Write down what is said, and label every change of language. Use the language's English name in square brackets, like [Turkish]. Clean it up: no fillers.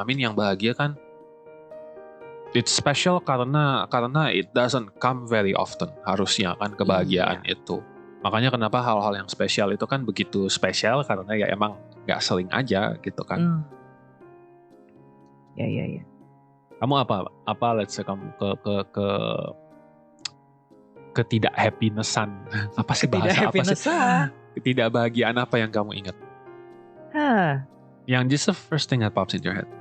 [Indonesian] Yang bahagia kan [English] it's special karena it doesn't come very often. [Indonesian] Harusnya kan kebahagiaan itu. Makanya kenapa hal-hal yang spesial itu kan begitu spesial, karena ya emang gak sering aja gitu kan. Ya. Kamu apa [English] let's say [Indonesian] kamu ke ketidak happinessan. Apa sih bahasa apa sih? Ketidakbahagiaan apa yang kamu ingat? [English] Yang just the first thing that pops in your head.